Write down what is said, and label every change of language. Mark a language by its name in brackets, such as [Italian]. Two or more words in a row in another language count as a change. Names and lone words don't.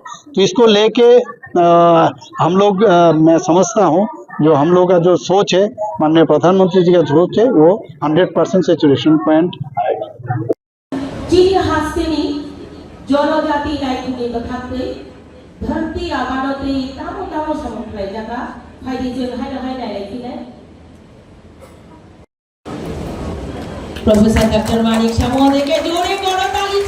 [Hindi] तो इसको लेके हम लोग मैं समझता हूँ जो हम लोग का जो सोच है, माननीय प्रधानमंत्री जी का सोच है, वो 100% सेचुरेशन पॉइंट आएगा। [Bodo] जनजाति धरती आबादते तामो तामो समुद्र जागा फाइदे जों हाय नायलायफिनो प्रोफेसर डॉक्टर मानिक शाह महोदय के जोरे करताल